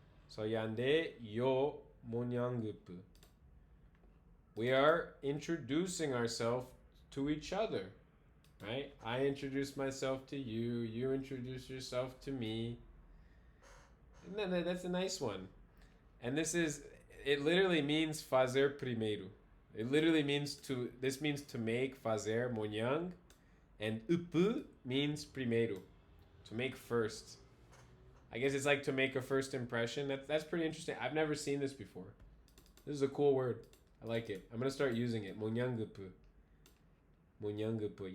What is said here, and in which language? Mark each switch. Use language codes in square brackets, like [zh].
[en] So [tpw] yande yo monyangupu. [en] We are introducing ourselves to each other, right? I introduce myself to you, you introduce yourself to me. And then that's a nice one. And it literally means [pt] fazer primeiro. [en] It literally means this means to make, fazer, monyang, and upu means primeiro, to make first. I guess it's like to make a first impression. That's pretty interesting. I've never seen this before. This is a cool word. I like it. I'm gonna start using it. Monyangupu. Monyangupu.